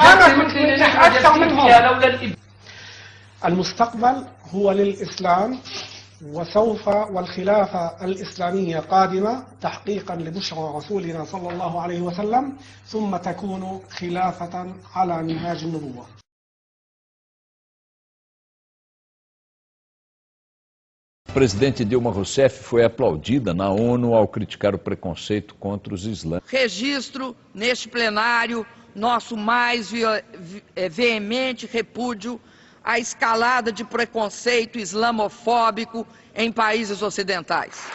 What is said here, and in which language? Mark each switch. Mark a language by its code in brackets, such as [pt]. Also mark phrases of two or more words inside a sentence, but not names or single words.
[ar] أكثر منهم. المستقبل هو للإسلام، وسوف والخلافة الإسلامية قادمة تحقيقا لبشرى رسولنا صلى الله عليه وسلم، ثم تكون خلافة على منهاج النبوة. [pt] O presidente Dilma Rousseff foi aplaudida na ONU ao criticar o preconceito contra os islâmicos. Registro neste plenário nosso mais veemente repúdio à escalada de preconceito islamofóbico em países ocidentais.